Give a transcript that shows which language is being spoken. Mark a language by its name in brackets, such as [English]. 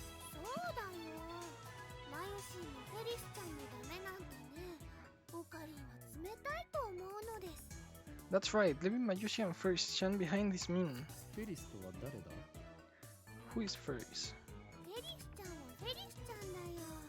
[Japanese] そうだよマヨシーもフェリスちゃんもダメなんてねオカリンは冷たいと思うのです [English] That's right. Leaving Mayushi and Ferris Chan behind is mean. [Japanese] フェリスとは誰だ？ [English] Who is Ferris? [Japanese] フェリスちゃんはフェリスちゃんだよね